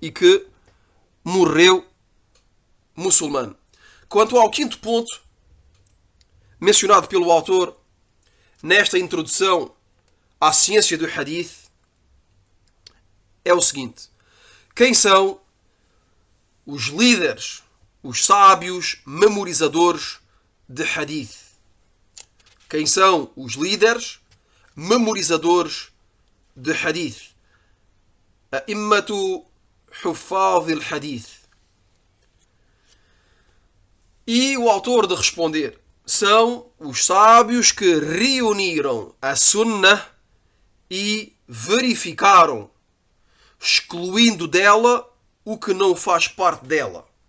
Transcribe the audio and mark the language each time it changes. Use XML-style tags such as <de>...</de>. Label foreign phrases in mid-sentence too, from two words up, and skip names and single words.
<pt>Quanto ao quinto ponto, mencionado pelo autor nesta introdução à ciência do hadith, é o seguinte: quem são os líderes, os sábios memorizadores de hadith? Quem são os líderes memorizadores de hadith?</pt> <ar>أئمة حفاظ الحديث.</ar> <pt>E o autor de responder: são os sábios que reuniram a sunnah e verificaram, excluindo dela o que não faz parte dela.</pt>